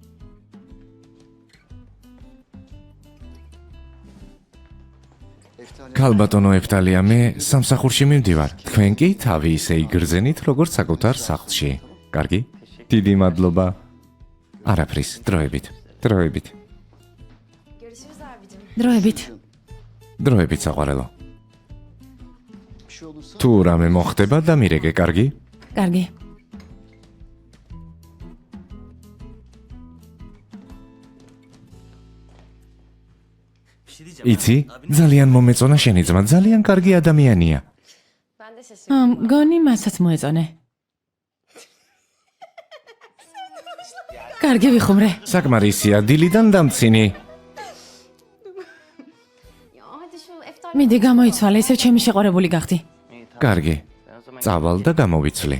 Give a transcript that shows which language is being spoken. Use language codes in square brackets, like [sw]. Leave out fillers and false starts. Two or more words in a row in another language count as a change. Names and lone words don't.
[ka] ქალბატონო ეფტალია, მე სამსახურში მივდივარ. თქვენ კი თავი ისე იგრძენით, როგორც საკუთარ სახლში. კარგი? დიდი მადლობა. არაფრის, დროებით. დროებით. [tr] Görüşürüz abicim. [ka] დროებით. დროებით საყვარელო. თუ რამე მოხდება, დამირეკე, კარგი? კარგი. იცი, ძალიან მომეწონა შენი ძმა, ძალიან კარგი ადამიანია. [tr] Ben de şaşırdım. [ka] მგონი მასაც მოეწონე. კარგი ვიხუმრე. საკმარისია, დილიდან დამცინი. [tr] Ya hadi şu eftal [ka] მიდი გამოიცვალე, ისევ ჩემი შეყარებული გახდი. კარგი. წავალ და გამოვიცვლი.